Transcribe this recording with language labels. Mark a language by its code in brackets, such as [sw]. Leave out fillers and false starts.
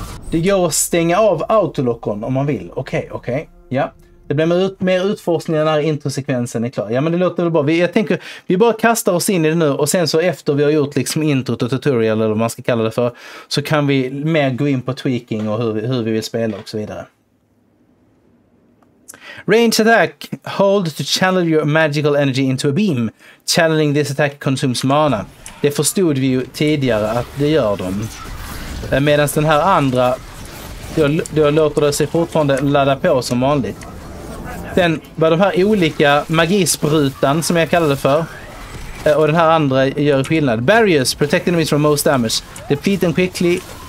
[sv] Det går att stänga av autolockon om man vill. Okej. Ja. Det blir mer utforskning när den här introsekvensen är klar. Ja, men det låter väl bra. Jag tänker, vi bara kastar oss in i det nu och sen så efter vi har gjort liksom introt och tutorial eller vad man ska kalla det för, så kan vi mer gå in på tweaking och hur vi vill spela och så vidare. [en] Range attack. Hold to channel your magical energy into a beam. Channeling this attack consumes mana. [sv] Det förstod vi ju tidigare att det gör de. Medan den här andra, då låter det sig fortfarande ladda på som vanligt. Sen var de här olika magisprutan som jag kallade för. Och den här andra gör skillnad. [en] Barriers, protect enemies from most damage. Deplete them quickly.